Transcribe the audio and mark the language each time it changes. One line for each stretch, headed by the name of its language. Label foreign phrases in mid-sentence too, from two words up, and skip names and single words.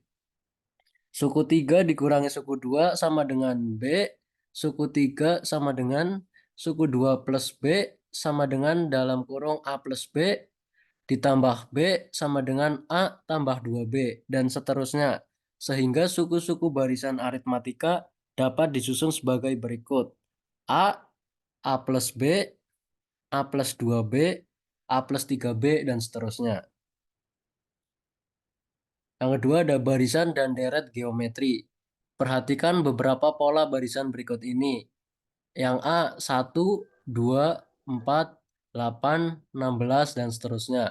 Indonesian: Suku 3 dikurangi suku 2 sama dengan B, suku 3 sama dengan suku 2 plus B sama dengan dalam kurung A plus B ditambah B sama dengan A tambah 2B, dan seterusnya. Sehingga suku-suku barisan aritmatika dapat disusun sebagai berikut. A, A plus B, A plus 2B, A plus 3B, dan seterusnya. Yang kedua ada barisan dan deret geometri. Perhatikan beberapa pola barisan berikut ini. Yang A, 1, 2, 4, 8, 16, dan seterusnya.